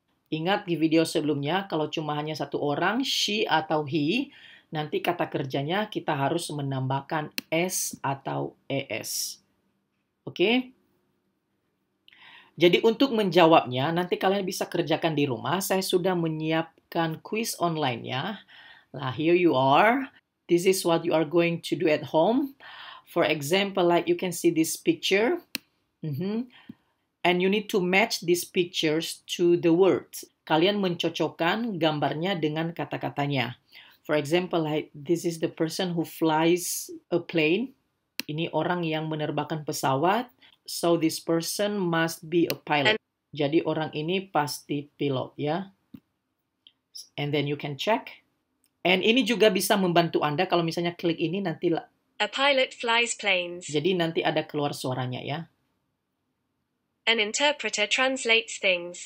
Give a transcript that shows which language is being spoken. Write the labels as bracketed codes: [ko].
[id] Ingat di video sebelumnya, kalau cuma hanya satu orang, she atau he, nanti kata kerjanya kita harus menambahkan S atau ES. Oke? Jadi untuk menjawabnya, nanti kalian bisa kerjakan di rumah. Saya sudah menyiapkan quiz online-nya. [en] Nah, here you are. This is what you are going to do at home. For example, like you can see this picture. And you need to match these pictures to the words. [id] Kalian mencocokkan gambarnya dengan kata-katanya. [en] For example, like this is the person who flies a plane. [id] Ini orang yang menerbangkan pesawat. [en] So this person must be a pilot. [id] Jadi orang ini pasti pilot, ya. [en] And then you can check. [id] And ini juga bisa membantu Anda kalau misalnya klik ini nanti. [en] A pilot flies planes. [id] Jadi nanti ada keluar suaranya, ya. [en] An interpreter translates things.